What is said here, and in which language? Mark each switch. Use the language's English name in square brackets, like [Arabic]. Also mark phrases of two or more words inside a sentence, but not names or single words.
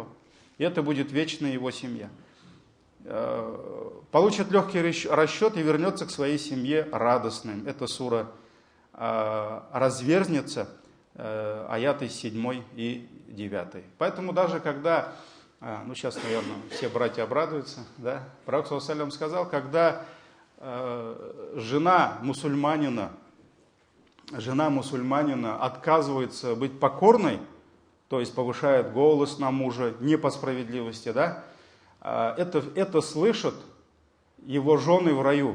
[Russian] И это будет вечная его семья. Получит легкий расчет и вернется к своей семье радостным. Эта сура разверзнется, аяты 7 и 9. Поэтому даже когда, сейчас, наверное, все братья обрадуются, да? Пророк [Arabic] صلى الله عليه وسلم [Russian] сказал, когда жена мусульманина отказывается быть покорной, то есть повышает голос на мужа не по справедливости, да? Это слышат его жены в раю.